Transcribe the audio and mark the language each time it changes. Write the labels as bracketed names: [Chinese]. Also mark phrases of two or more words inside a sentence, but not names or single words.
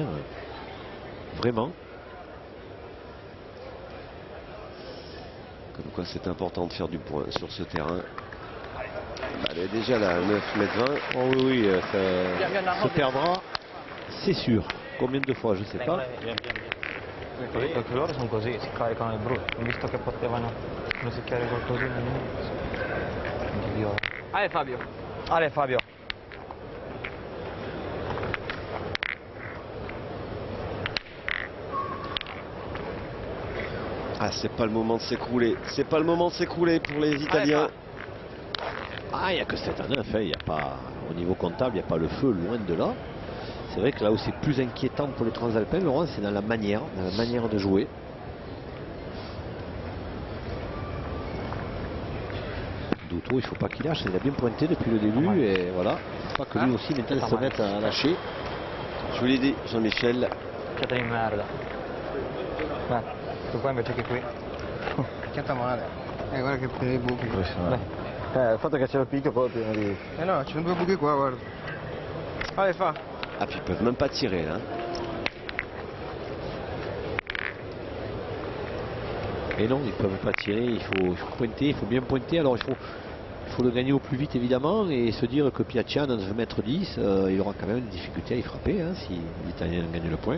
[French] Vraiment. Comme quoi c'est important de faire du point sur ce terrain. Elle est déjà là, 9 mètres 20. Oh oui, oui, ça se perdra, c'est sûr. Combien de fois, je ne sais pas. [Italian] Perché loro sono così, si caricano il brutto. Ho visto che potevano rosicchiare qualcosina all'inizio. Ale Fabio. Ale Fabio. [French] Ah, c'est pas le moment de s'écrouler. C'est pas le moment de s'écrouler pour les Italiens. Ah, il n'y a que 7 à 9, hein. Il y a pas, au niveau comptable, il n'y a pas le feu, loin de là. C'est vrai que là où c'est plus inquiétant pour les Transalpins, Laurent, c'est dans la manière de jouer. Douto, il ne faut pas qu'il lâche, il a bien pointé depuis le début et voilà. Il ne faut pas que lui aussi maintenant se mette à lâcher. Je vous l'ai dit, Jean-Michel. [Italian] Chiata di merda. Tu qua invece che qui. Chiata male. Guarda che pieno di buchi. Il fatto che c'è il picchio poi pieno di... no, ci sono 2 buchi qua, guarda. [French] Allez, fa. Ah, puis ils peuvent même pas tirer là. Et non, ils ne peuvent pas tirer, il faut pointer, il faut bien pointer. Alors il faut le gagner au plus vite évidemment et se dire que Piaccia dans 1 mètre 10, il aura quand même des difficultés à y frapper hein, si l'Italien gagne le point.